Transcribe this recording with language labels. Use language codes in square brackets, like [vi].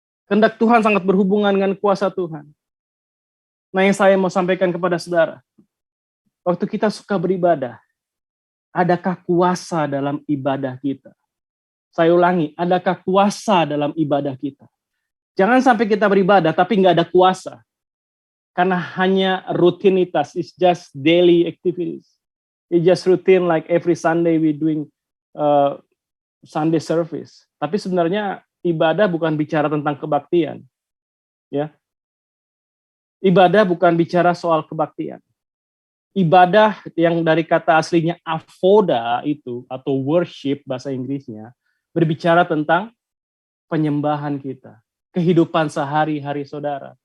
[id] Kehendak Tuhan sangat berhubungan dengan kuasa Tuhan. Nah, yang saya mau sampaikan kepada saudara, waktu kita suka beribadah, adakah kuasa dalam ibadah kita? Saya ulangi, adakah kuasa dalam ibadah kita? Jangan sampai kita beribadah tapi nggak ada kuasa. Karena hanya rutinitas, [en] it's just daily activities. It's just routine like every Sunday we doing Sunday service. [id] Tapi sebenarnya ibadah bukan bicara tentang kebaktian. Ya. Ibadah bukan bicara soal kebaktian. Ibadah yang dari kata aslinya avoda itu, atau worship bahasa Inggrisnya, berbicara tentang penyembahan kita, kehidupan sehari-hari saudara.